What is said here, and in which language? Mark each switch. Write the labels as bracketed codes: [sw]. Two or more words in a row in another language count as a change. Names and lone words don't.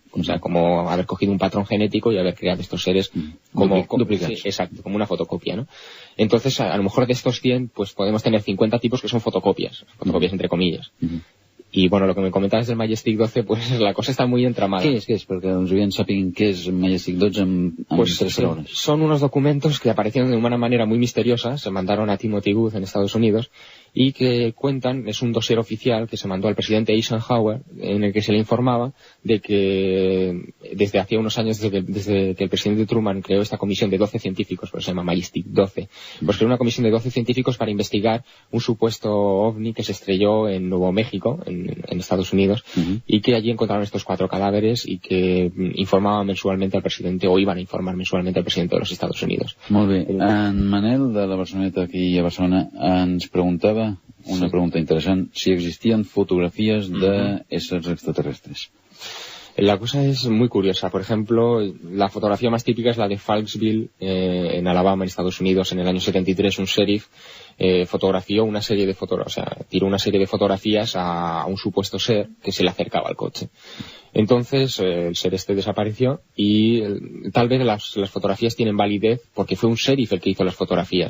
[es] O sea, como haber cogido un patrón genético y haber creado estos seres como duplicados. Sí, exacto, como una fotocopia, ¿no? Entonces, a lo mejor de estos 100, pues podemos tener 50 tipos que son fotocopias entre comillas. Y bueno, lo que me comentabas del Majestic 12, pues la cosa está muy entramada. ¿Qué es? [ca] Porque els oients sàpiguen què és Majestic 12 [es] pues 3 horas. Son unos documentos que aparecieron de una manera muy misteriosa, se mandaron a Timothy Good en Estados Unidos, y que cuentan, es un dossier oficial que se mandó al presidente Eisenhower, en el que se le informaba de que desde hacía unos años, desde que el presidente Truman creó esta comisión de 12 científicos, pues se llama Majestic 12, pues creó una comisión de 12 científicos para investigar un supuesto ovni que se estrelló en Nuevo México, en Estados Unidos, y que allí encontraron estos 4 cadáveres y que informaban mensualmente al presidente, o iban a informar mensualmente al presidente de los Estados Unidos. [ca] Molt bé. En Manel, de la Barceloneta aquí a Barcelona, ens preguntava una pregunta interessant, si existien fotografies d'éssers extraterrestres. [es] La cosa es muy curiosa. Por ejemplo, la fotografía más típica es la de Falksville, en Alabama, en Estados Unidos, en el año 73. Un sheriff fotografió una serie de tiró una serie de fotografías a un supuesto ser que se le acercaba al coche. Entonces, el ser este desapareció y tal vez las fotografías tienen validez porque fue un sheriff el que hizo las fotografías.